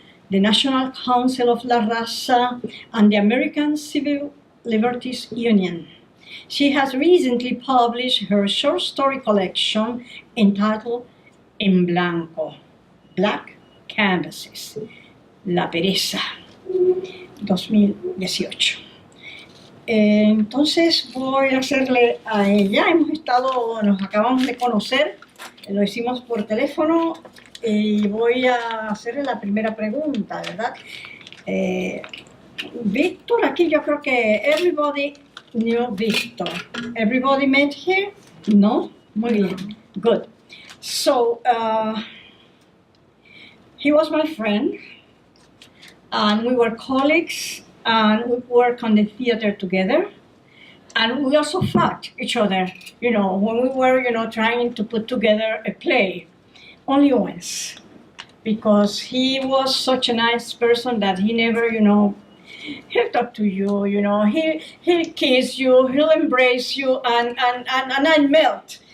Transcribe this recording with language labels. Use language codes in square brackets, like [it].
[en] the National Council of La Raza, and the American Civil Liberties Union. She has recently published her short story collection entitled En Blanco, Black Canvases, La Pereza, 2018. [es] Entonces voy a hacerle a ella, nos acabamos de conocer, lo hicimos por teléfono y voy a hacerle la primera pregunta, ¿verdad? Víctor, aquí yo creo que [en] everybody knew [es] Víctor. [en] Everybody met here? No? [es] Muy bien. [en] Good. So, he was my friend, and we were colleagues, and we worked on the theater together, and we also fought each other, when we were, trying to put together a play, only once, because he was such a nice person that he never, he'll talk to you, he'll kiss you, he'll embrace you, and I melt.